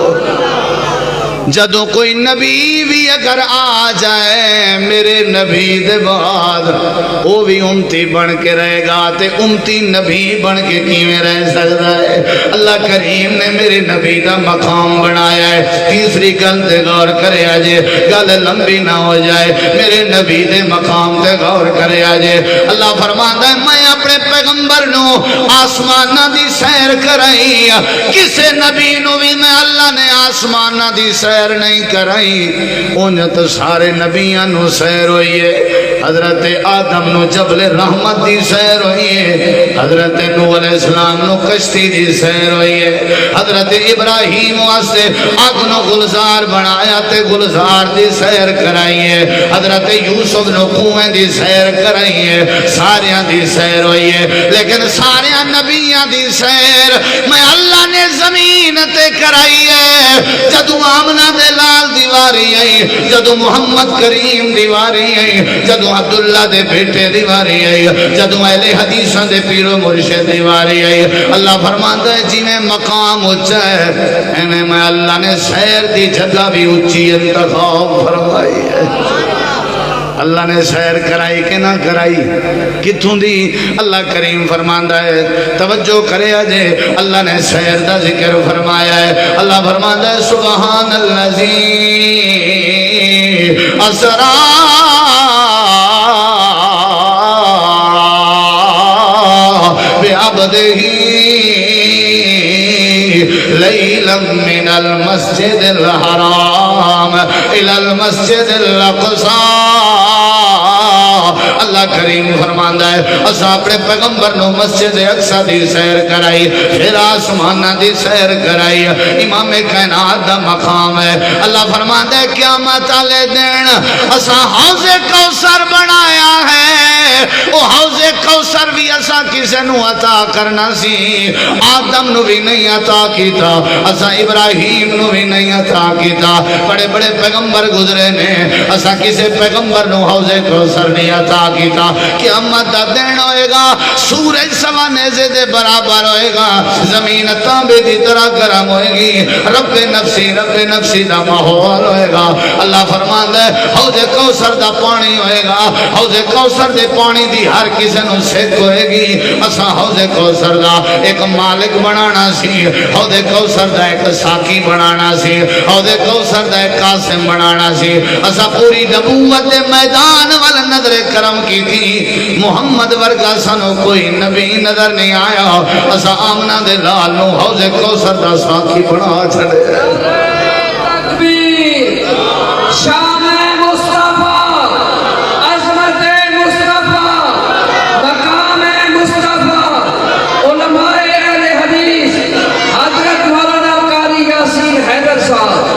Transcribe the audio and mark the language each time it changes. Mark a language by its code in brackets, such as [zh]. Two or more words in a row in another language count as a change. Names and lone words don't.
[pa] جدوں کوئی نبی بھی اگر آ جائے میرے نبی دے بعد، وہ بھی امتی بن کے رہے گا، تے امتی نبی بن کے کیویں رہ سکتا ہے؟ اللہ کریم نے میرے نبی دا مقام بنایا ہے۔ تیسری گل تے غور کرے آجے، گل لمبی نہ ہو جائے، میرے نبی دے مقام تے غور کرے آجے۔ اللہ فرماندا ہے میں اپنے پیغمبر نو آسمانہ دی سیر کرائی، کسے نبی نو بھی میں اللہ نے آسمانہ دی سیر نہیں کرائی، انہیں تو سارے نبیاں نو سیر ہوئی ہے۔ حضرت آدم نو جبل رحمت دی سیر ہوئی ہے، حضرت نوح [ar] علیہ السلام [pa] نو کشتی دی سیر ہوئی ہے، حضرت ابراہیم واسطے آگ نو گلزار بنایا تے گلزار دی سیر کرائی ہے، حضرت یوسف نو کنویں دی سیر کرائی ہے، ساریاں دی سیر ہوئی ہے، لیکن ساریاں نبیاں دی سیر میں اللہ نے زمین تے کرائی ہے۔ جدو آمنہ دے لال دیواری آئی، جدو محمد کریم دیواری آئی، جدو عبداللہ دے بیٹے دیواری آئی، جدو اہل حدیثاں دے پیر و مرشد دیواری آئی، اللہ فرماتا ہے جی میں مقام اچھا ہے، انہیں میں اللہ نے سیر دی جگہ بھی اچھی انتخاب فرمائی ہے۔ اللہ نے سیر کرائی کہ نہ کرائی؟ کتھوں دی؟ اللہ کریم فرماندا ہے توجہ کرے آجے، اللہ نے سیر دا ذکر فرمایا ہے۔ اللہ فرماندا ہے [ar] سبحان الذی اسرا بعبدہ لیلا من المسجد الحرام الى المسجد الاقصی۔ [pa] اللہ کریم فرماندا ہے اسا اپنے پیغمبر نو مسجد اقصی دی سیر کرائی، پھر آسمانہ دی سیر کرائی، امام کائنات دا مقام ہے۔ اللہ فرماندا ہے قیامت والے دن اسا حوض کوثر بنایا ہے، او حوض کوثر بھی اسا کسے نو عطا کرنا سی، آدم نو بھی نہیں عطا کیتا، اسا ابراہیم نو بھی نہیں عطا کیتا، بڑے بڑے پیغمبر گزرے نے، اسا کسے پیغمبر نو حوض کوثر نہیں عطا کیتا۔ قیامت دا دن ہوئے گا، سورج سوا نیزے دے برابر ہوئے گا، زمین تانبے دی طرح گرم ہوئے گی، رب نفسی دا ماحول ہوئے گا۔ اللہ فرماندا ہے حوض کوثر دا پانی ہوئے گا، حوض کوثر دے پانی دی ہر کسی نو سکھ ہوئے گی۔ اسا حوض کوثر دا ایک مالک بنانا سی، حوض کوثر دا ایک ساقی بنانا سی، حوض کوثر دا ایک قاسم بنانا سی۔ اسا پوری نبوت دے میدان وال نظر کرم کی تھی، محمد ورگا سنو کوئی نبی نظر نہیں آیا، اسا آمنہ دے لال نو حوض کوثر دا ساقی بنا چھڑے۔ تکبیر، شان مصطفیٰ، عظمت مصطفیٰ، مقام مصطفیٰ، علماء اہل حدیث حضرت مولانا قاری یاسین حیدر صاحب۔